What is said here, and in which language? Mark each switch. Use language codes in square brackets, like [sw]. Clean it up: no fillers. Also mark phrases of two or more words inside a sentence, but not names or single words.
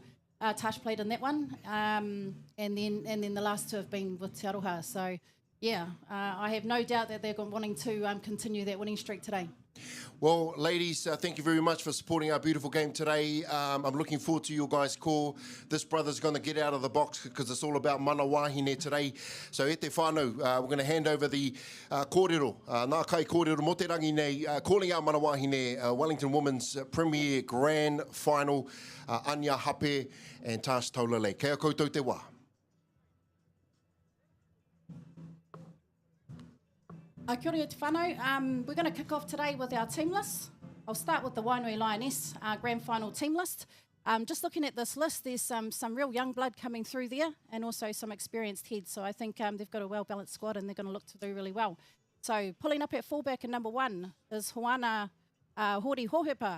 [en] Tash played in that one. And then the last 2 have been with Te Aroha. So, I have no doubt that they're wanting to continue that winning streak today. Well, ladies, thank you very much for supporting our beautiful game today. I'm looking forward to your guys' call. This brother's going to get out of the box because it's all about [mi] mana wahine [en] today. So, [mi] e te whānau, [en] we're going to hand over the kōrero, [mi] nā kai kōrero mo te rangi nei, [en] calling out [mi] mana wahine, [en] Wellington Women's Premier Grand Final, Anya Hape and Tash Taulale. [mi] Kia koutou te wā. Kia ora te whānau. [en] We're going to kick off today with our team list. I'll start with the Wainui Lioness Grand Final team list. Just looking at this list, there's some real young blood coming through there and also some experienced heads. So I think they've got a well-balanced squad and they're going to look to do really well. So pulling up at fullback in number 1 is Hoana Hori Hohepa.